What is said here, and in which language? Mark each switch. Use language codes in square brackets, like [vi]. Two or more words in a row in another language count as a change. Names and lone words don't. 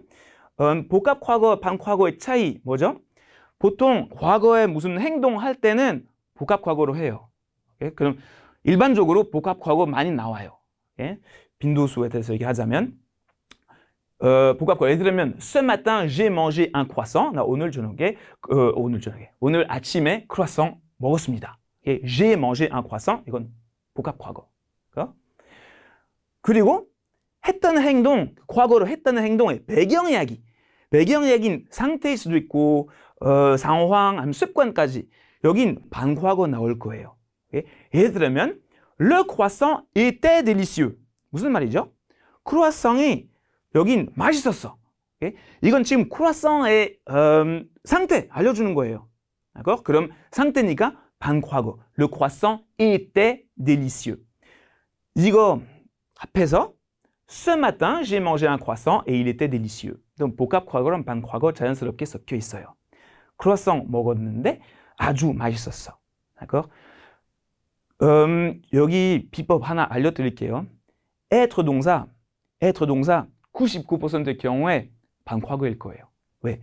[ko] 복합과거, 반과거의 차이 뭐죠? 보통 과거에 무슨 행동할 때는 복합과거로 해요. 그럼 일반적으로 복합과거 많이 나와요. 빈도수에 대해서 얘기하자면 복합과거 예를 들면 [fr] Ce matin j'ai mangé un croissant. [ko] 나 오늘 오늘 아침에 크루아상 먹었습니다. [fr] J'ai mangé un croissant. [ko] 이건 복합과거. 그리고 했던 행동, 과거로 했던 행동의 배경 이야기인 상태일 수도 있고 상황, 아니면 습관까지 여긴 반과거 나올 거예요. 예를 들면 [fr] Le croissant était délicieux. [ko] 무슨 말이죠? 크루아상이 여긴 맛있었어. 이건 지금 크루아상의 상태 알려주는 거예요. 그럼 상태니까 반과거. [fr] Le croissant était délicieux. [ko] 이거 합해서 [fr] Ce matin, j'ai mangé un croissant et il était délicieux. [ko] 그럼 복합과거랑 반과거 자연스럽게 섞여 있어요. 크루아상 먹었는데 아주 맛있었어. 여기 비법 하나 알려드릴게요. être 동사 99%의 경우에 반과거일 거예요. 왜?